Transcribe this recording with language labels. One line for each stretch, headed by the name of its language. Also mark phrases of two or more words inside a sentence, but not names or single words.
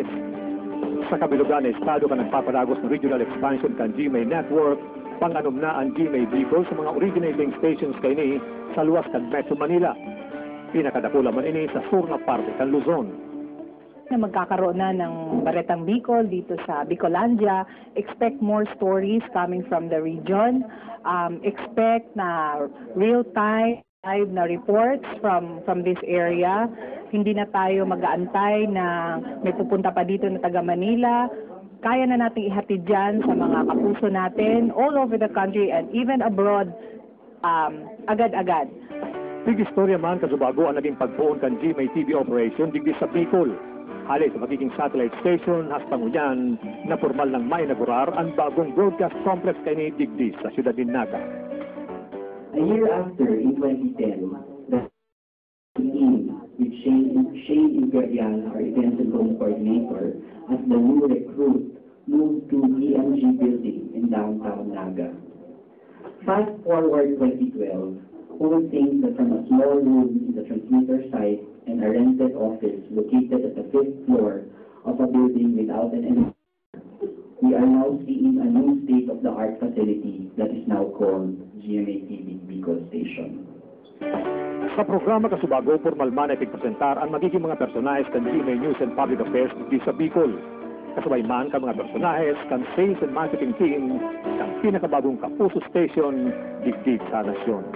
Bikol: Sa kabilugan na estado ka nagpapadagos ng
English: regional expansion
Bikol: kan GMA Network, pang-anom na ang GMA Bicol sa mga
English: originating stations
Bikol: kay ni sa luwas kan Metro Manila. Pinakadakula man ini sa sur na parte kan Luzon.
Filipino: Na magkakaroon na ng Baretang Bicol dito sa Bicolandia.
English: Expect more stories coming from the region. Expect na real-time live na reports from this area.
Filipino: Hindi na tayo mag-aantay na may pupunta pa dito na taga Manila. Kaya na nating ihatid dyan sa mga kapuso natin
English: all over the country and even abroad
Filipino: agad-agad.
Bikol: Big istorya man Kasubago ang naging pagpuon kan GMA TV operation digdi sa Bicol. Halay sa magiging satellite station hasta ngunyan na formal ng mainagurar ang bagong
English: broadcast complex
Bikol: kay ni digdi sa Ciudad Minaga.
English: A year after, in 2010, the team with Shane Ingarian, our events and home coordinator, as the new recruit, moved to EMG building in downtown Naga. Fast forward 2012, who would think that from a small room in the transmitter site and a rented office located at the 5th floor of a building without an entrance, we are now seeing a new state-of-the-art facility that is now called GMA TV Bicol Station.
Bikol: Sa programa Kasubago, formal man ay pigpresentar ang magiging mga personahes kan GMA News and Public Affairs di sa Bicol. Kasabay man ka mga personahes kan
English: sales and marketing team
Bikol: ng pinakabagong Kapuso Station digdig sa nasyon.